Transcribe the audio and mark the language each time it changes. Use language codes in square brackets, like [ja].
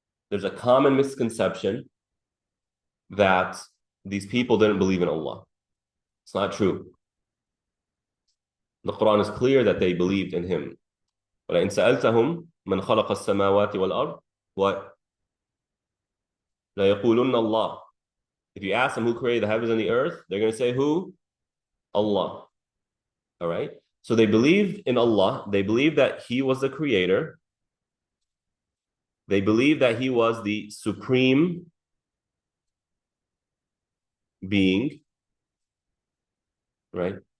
[en] There's a common misconception that these people didn't believe in Allah. It's not true. The Quran is clear that they believed in Him. [ar] وَلَئِنْ سَأَلْتَهُمْ مَنْ خَلَقَ السَّمَاوَاتِ وَالْأَرْضِ [en] what? [ar] لَيَقُولُنَّ اللَّهِ. [en] If you ask them who created the heavens and the earth, they're going to say who? Allah. All right? So they believed in Allah. They believed that He was the creator. They believed that He was the supreme being, right?